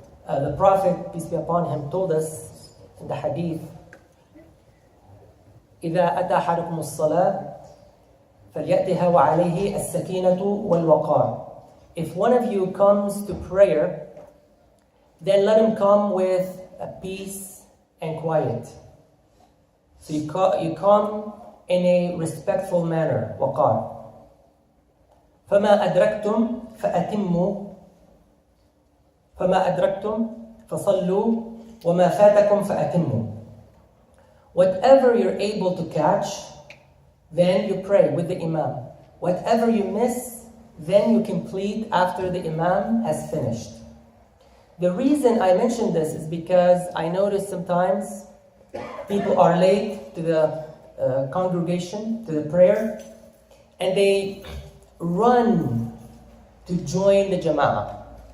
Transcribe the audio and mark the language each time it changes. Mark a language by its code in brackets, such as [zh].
[en] The Prophet, peace be upon him, told us in the hadith, [ar] إِذَا أَتَى أَحَدُكُمُ الصَّلَاةِ فَلْيَأْتِهَا وَعَلَيْهِ السَّكِينَةُ وَالْوَقَارُ. [en] If one of you comes to prayer, then let him come with a peace and quiet. So you come in a respectful manner. [ar] وقار. فما أدركتم فأتموا فما أدركتم فصلوا وما فاتكم فأتموا. [en] Whatever you're able to catch, then you pray with the Imam. Whatever you miss, then you complete after the Imam has finished. The reason I mention this is because I notice sometimes people are late to the congregation, to the prayer, and they run to join the Jama'ah.